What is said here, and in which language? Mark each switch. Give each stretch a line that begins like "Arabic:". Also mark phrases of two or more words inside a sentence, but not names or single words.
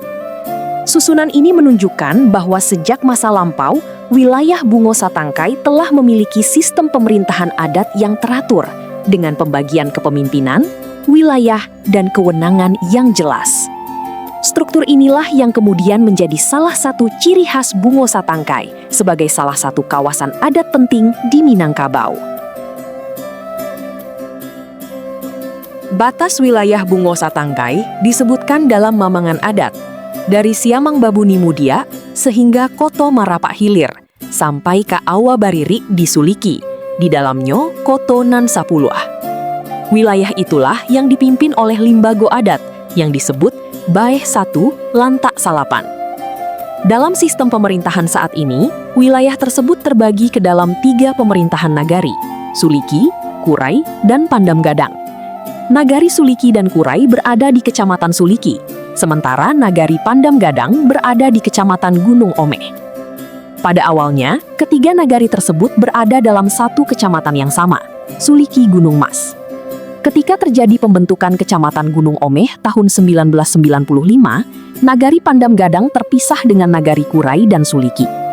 Indonesian: Susunan ini menunjukkan bahwa sejak masa lampau, wilayah Bungo Satangkai telah memiliki sistem pemerintahan adat yang teratur dengan pembagian kepemimpinan, wilayah, dan kewenangan yang jelas. Struktur inilah yang kemudian menjadi salah satu ciri khas Bungo Satangkai sebagai salah satu kawasan adat penting di Minangkabau. Batas wilayah Bungo Satangkai disebutkan dalam Mamangan Adat, dari Siamang Babuni Mudia sehingga Koto Marapak Hilir, sampai ke Awa Baririk di Suliki, di dalamnya Koto Nan Sapuluh. Wilayah itulah yang dipimpin oleh limbago adat yang disebut Baeh Satu Lantak Salapan. Dalam sistem pemerintahan saat ini, wilayah tersebut terbagi ke dalam 3 pemerintahan nagari, Suliki, Kurai, dan Pandam Gadang. Nagari Suliki dan Kurai berada di Kecamatan Suliki, sementara Nagari Pandam Gadang berada di Kecamatan Gunung Omeh. Pada awalnya, ketiga nagari tersebut berada dalam satu kecamatan yang sama, Suliki Gunung Mas. Ketika terjadi pembentukan Kecamatan Gunung Omeh tahun 1995, Nagari Pandam Gadang terpisah dengan Nagari Kurai dan Suliki.